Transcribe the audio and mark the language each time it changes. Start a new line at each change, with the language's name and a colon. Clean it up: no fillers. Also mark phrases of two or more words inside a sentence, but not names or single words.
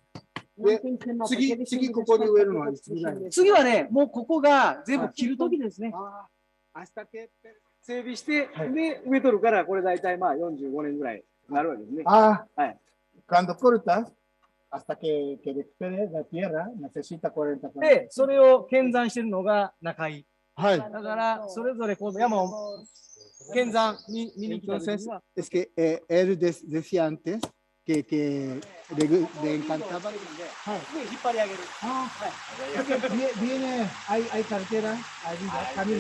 Japanese: 次ここに植えるのはいつぐらい？次はね、もうここが全部切る時ですね。整備して、で、植えとるから、これ大体まあ45年ぐらいになるわけですね。はい。
Spanish: Cuando cortas, hasta que recupere la tierra, necesita 40 años.
Japanese: で、それを検算してるのが中井。はい。だから、それぞれこの山を検算見に来た時には。
Spanish: Es que él decía antes que le encantaba.
Japanese: で、引っ張り上げる。
Spanish: Viene, hay carretera, hay camino.